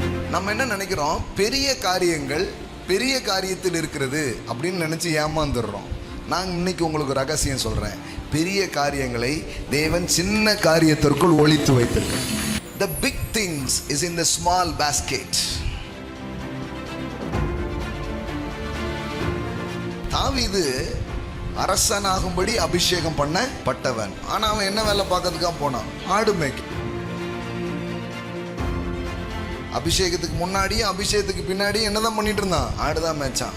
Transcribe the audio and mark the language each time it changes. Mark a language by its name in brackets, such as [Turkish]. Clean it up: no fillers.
[Tamil] நம்ம என்ன நினைக்கிறோம், பெரிய காரியங்கள் பெரிய காரியத்தில் இருக்கிறது அப்படின்னு நினைச்சு ஏமாந்துடுறோம். நான் இன்னைக்கு உங்களுக்கு ரகசியம் சொல்றேன், பெரிய காரியங்களை தேவன் சின்ன காரியத்திற்குள் ஒளித்து வைத்திருக்கிறார். [English] The big things is in the small basket. [Tamil] தாவீது அரசனாகும்படி அபிஷேகம் பண்ணப்பட்டவன். ஆனா அவன் என்ன வேலை பார்க்கறதுக்காக போனான்? ஆடு மேய்க்க. அபிஷேகத்துக்கு முன்னாடியும் அபிஷேகத்துக்கு பின்னாடியும் என்னதான் பண்ணிட்டு இருந்தான்? ஆடுதான் மேய்ச்சான்.